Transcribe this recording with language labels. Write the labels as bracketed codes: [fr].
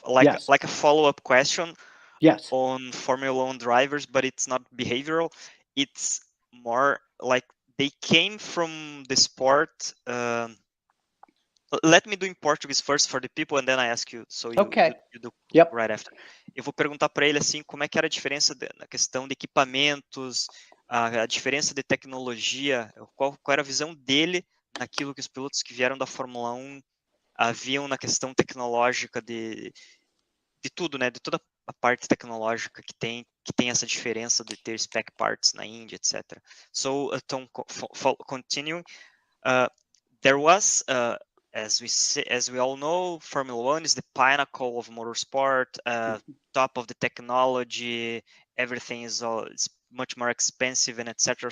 [en] Yes. like a follow-up question Yes. on Formula 1 drivers, but it's not behavioral. It's more like they came from the sport. Let me do in Portuguese first for the people, and then I ask you. So Okay. you do Yep. right after. [pt] Eu vou perguntar para ele assim, como é que era a diferença na questão de equipamentos, a diferença de tecnologia, qual era a visão dele naquilo que os pilotos que vieram da Fórmula 1 haviam na questão tecnológica de tudo, né? De toda a parte tecnológica que tem essa diferença de ter spec parts na Indy, etc. [en] So, Tom, continuing, there was, as we all know, Formula 1 is the pinnacle of motorsport, top of the technology, everything is it's much more expensive and etc.